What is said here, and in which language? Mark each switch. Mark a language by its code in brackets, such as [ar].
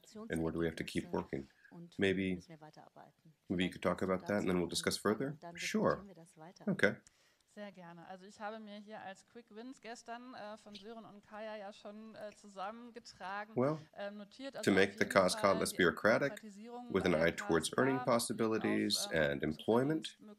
[en] And where do we have to keep working? Maybe you could talk about that and then we'll discuss further? Sure. Okay. [de] Sehr gerne. Also ich habe mir hier als Quick Wins gestern von Sören und Kaya ja schon zusammengetragen, notiert. [en] To make the KSK less bureaucratic, with an eye towards earning possibilities and employment,